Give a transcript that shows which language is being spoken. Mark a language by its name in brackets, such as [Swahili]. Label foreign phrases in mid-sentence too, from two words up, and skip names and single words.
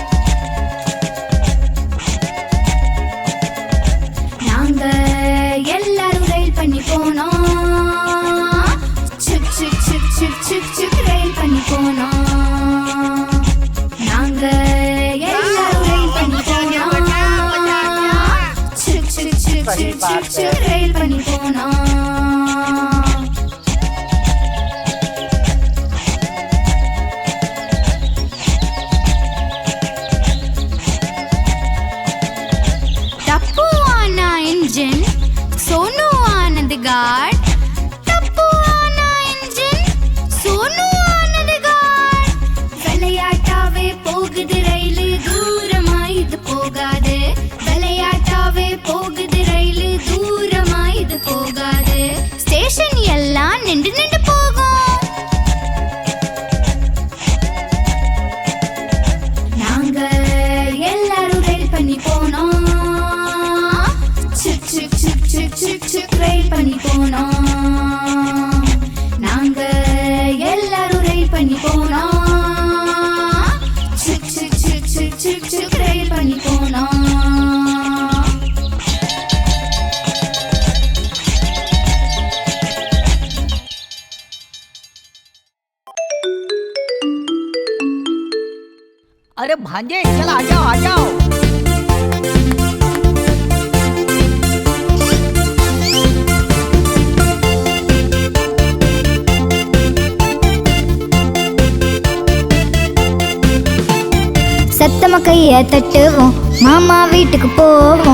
[Tamil] நாங்க எல்லாரும் ரயில் பண்ணி போனோம். சிக் சிக் சிக் சிக் சிக் சிக் ரயில் பண்ணி போனோம். நாங்க எல்லாரும் ரயில் பண்ணி போனோம். சிக் சிக் சிக் சிக் சிக் சிக் ரயில் பண்ணி போனோம். [Hindi] सोनू आनंद गार्ड. तप्पू आना इंजन, सोनू आनंद गार्ड. [Tamil] விளையாட்டாவே போகுது ரயில் தூரமா இது போகாது. விளையாட்டாவே போகுது ரயில் தூரமா இது போகாது. ஸ்டேஷன் எல்லாம் நின்று நின்று போகும். நாங்க எல்லாரும் ரயில் பண்ணி போனோம். சிக் சிக் சிக் சிக் சிக் சிக் ரயில் பண்ணி போனோம். நாங்க எல்லாரும் ரயில் பண்ணி போனோம். சிக் சிக் சிக் சிக் சிக் சிக் ரயில் பண்ணி போனோம். [Hindi] अरे भांजे चल आ जाओ आ जाओ। [Tamil] சத்தமா கைய தட்டுவோம், மாமா வீட்டுக்கு போவோம்.